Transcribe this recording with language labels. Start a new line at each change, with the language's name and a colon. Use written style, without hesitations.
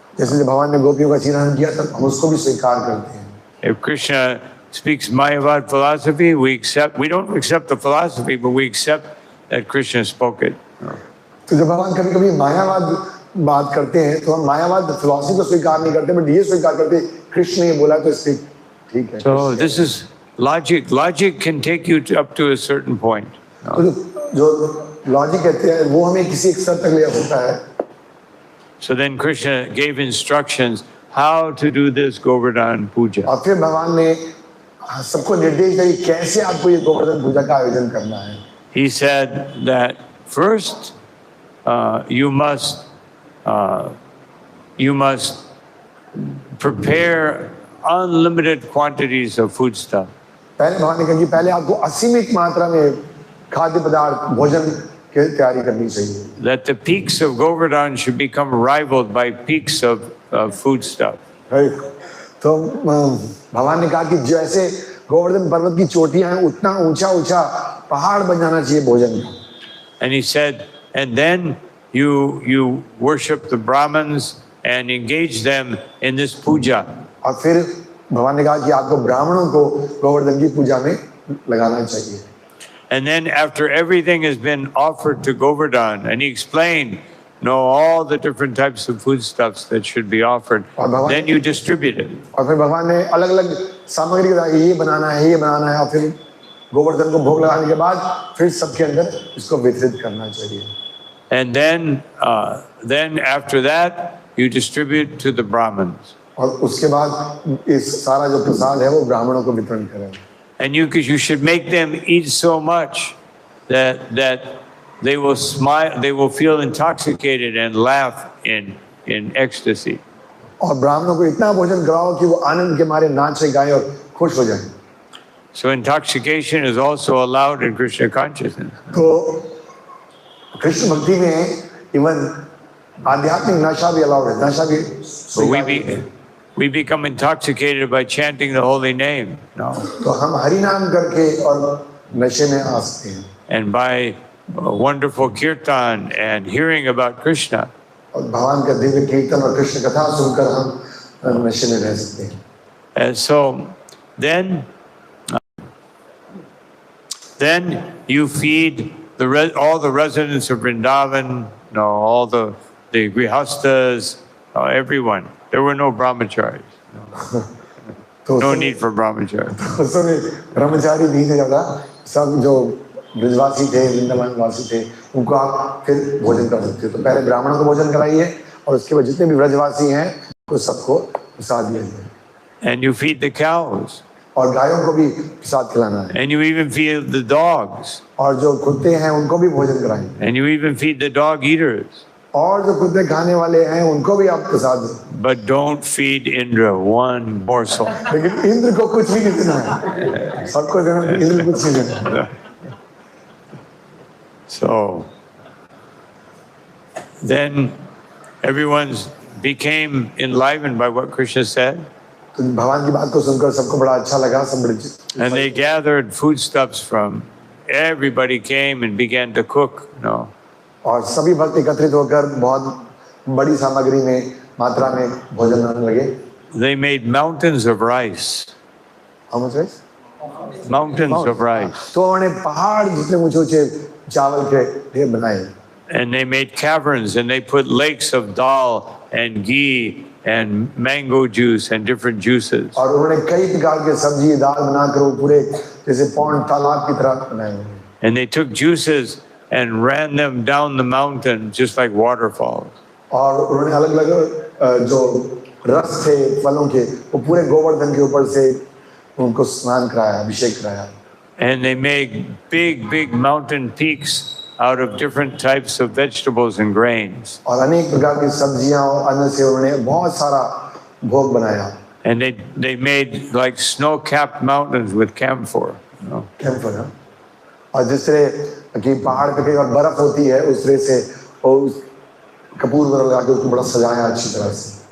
Hindi: जैसे जब भगवान ने गोपियों का चीरहरण किया तब हम उसको भी स्वीकार करते हैं।
English: If Krishna speaks Mayavad philosophy, we don't accept the philosophy, but we accept that Krishna spoke it.
Hindi: तो जब भगवान कभी कभी मायावाद बात करते हैं तो हम मायावाद फिलॉसफी को स्वीकार नहीं करते, बट ये स्वीकार करते कृष्ण ने बोला तो इससे ठीक है।
English: So this is logic. Logic can take you up to a certain point.
Hindi: तो जो लॉजिक कहते हैं वो हमें किसी एक स्तर तक ले जाता है।
English: So then Krishna gave instructions how to do this Govardhan puja.
Hindi: और फिर भगवान ने सबको निर्देश दिया कि कैसे आपको ये गोवर्धन पूजा का आयोजन करना है।
English: He said that first you must prepare unlimited quantities of foodstuff.
Hindi: पहले भगवान ने कहा कि पहले आपको असीमित मात्रा में खाद्य पदार्थ भोजन की तैयारी करनी चाहिए।
English: That the peaks of Govardhan should become rivaled by peaks of foodstuff.
Hindi: तो भगवान ने कहा कि जैसे गोवर्धन पर्वत की चोटियां हैं उतना ऊंचा ऊंचा पहाड़ बन जाना चाहिए भोजन का।
English: And he said, and then you worship the Brahmins and engage them in this puja.
Hindi: और फिर भगवान ने कहा कि आपको ब्राह्मणों को गोवर्धन की पूजा में लगाना चाहिए।
English: And then after everything has been offered to Govardhan, and he explained, all the different types of foodstuffs that should be offered, then you distribute it.
Hindi: और फिर भगवान ने अलग अलग सामग्री बताई, ये बनाना है, ये बनाना है, और फिर गोवर्धन को भोग लगाने के बाद फिर सबके अंदर इसको वितरित करना चाहिए।
English: And then after that, you distribute to the Brahmins.
Hindi: और उसके बाद इस सारा जो प्रसाद है वो ब्राह्मणों को वितरण करें।
English: And you should make them eat so much that they will smile, they will feel intoxicated and laugh in ecstasy.
Hindi: और ब्राह्मणों को इतना भोजन कराओ कि वो आनंद के मारे नाचे गाएं और खुश हो जाएं।
English: So intoxication is also allowed in Krishna consciousness.
Hindi: तो कृष्ण भक्ति में इवन आध्यात्मिक नशा भी अलाउड है, नशा भी।
English: So we become intoxicated by chanting the holy name. No.
Hindi: तो हम हरि नाम करके और नशे में आ सकते हैं।
English: And by wonderful kirtan and hearing about Krishna.
Hindi: और भगवान का दिव्य कीर्तन और कृष्ण कथा सुनकर हम नशे में रह सकते हैं।
English: And so then you feed all the residents of Vrindavan, all the grihastas, everyone. There were no brahmacharis. No need for brahmacharis.
Hindi: उस समय ब्रह्मचारी नहीं थे ज़्यादा, सब जो ब्रजवासी थे, वृंदावन वासी थे, उनको आप फिर भोजन कर सकते हो। तो पहले ब्राह्मणों को भोजन कराइए और उसके बाद जितने भी ब्रजवासी हैं तो सबको प्रसाद दीजिए।
English: And you feed the cows.
Hindi: और गायों को भी प्रसाद खिलाना है।
English: And you even feed the dogs.
Hindi: और जो कुत्ते हैं उनको भी भोजन कराएं।
English: And you even feed the dog eaters.
Hindi: और जो कुत्ते खाने वाले हैं उनको भी आप प्रसाद दें।
English: But don't feed Indra one morsel.
Hindi: लेकिन इंद्र को कुछ भी नहीं देना है, सबको देना, इंद्र को कुछ नहीं देना।
English: So then everyone became enlivened by what Krishna said.
Hindi: तो भगवान की बात को सुनकर सबको बड़ा अच्छा लगा, सब बड़े।
English: And they gathered foodstuffs from everybody came and began to cook.
Hindi: और सभी भक्त एकत्रित होकर बहुत बड़ी सामग्री में मात्रा में भोजन बनाने लगे।
English: They made mountains of rice. How much rice? Mountains of rice.
Hindi: तो उन्होंने पहाड़ जितने ऊंचे ऊंचे चावल के ढेर बनाए
English: And they made caverns and they put lakes of dal and ghee and mango juice and different juices.
Hindi: और उन्होंने कई प्रकार के सब्जी दाल बनाकर वो पूरे जैसे पौंड तालाब की तरह बनाए हुए हैं।
English: And they took juices and ran them down the mountain just like waterfalls.
Hindi: और उन्होंने अलग अलग जो रस थे फलों के वो पूरे गोवर्धन के ऊपर से उनको स्नान कराया अभिषेक कराया।
English: And they made big mountain peaks out of different types of vegetables and grains.
Hindi: और अनेक प्रकार की सब्जियां और अन्न से उन्होंने बहुत सारा भोग बनाया।
English: And they made like snow-capped mountains with camphor. You know?
Hindi: Camper है। और जिस तरह कि पहाड़ पे कई बार बर्फ होती है उस तरह से उस कपूर वगैरह लगा के उसको बड़ा सजाया अच्छी तरह से।